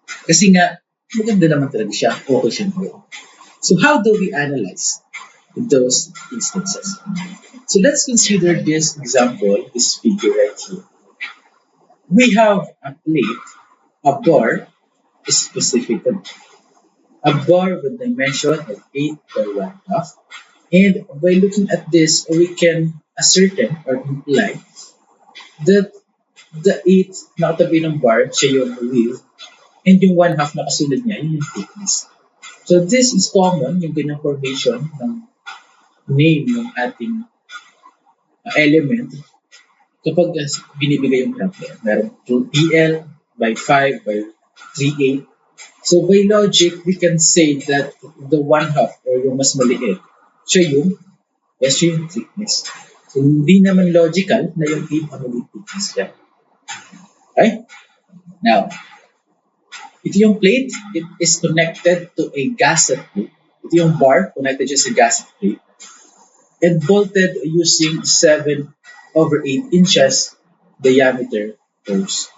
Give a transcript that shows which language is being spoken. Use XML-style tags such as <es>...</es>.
<tl>Kasi nga, maganda naman talaga siya, okay siya gawin.</tl> <en>So how do we analyze those instances? So let's consider this example, this figure right here. We have a plate, a bar, specifically. A bar with dimension of 8 by 1/2. And by looking at this, we can ascertain or imply that the 8</en> <tl>na katabi ng bar, siya yung width, and yung 1/2 na kasunod niya, yun yung thickness.</tl> <en>So this is common,</en> <tl>yung ganyang formation ng name ng ating element kapag binibigay yung graph niya. Meron 2PL by 5 by 3/8.</tl> <en>So by logic, we can say that the 1/2 or</en> <tl>yung mas maliit, siya yung</tl> <en>thickness.</en> <tl>So hindi naman logical na yung 8 ang maliit thickness siya.</tl> <en>Okay? Now,</en> <tl>ito yung</tl> <en>plate, it is connected to a gasket plate.</en> <tl>Ito yung</tl> <en>bar, connected siya sa gasket plate. And bolted using 7/8 inches diameter holes.</en>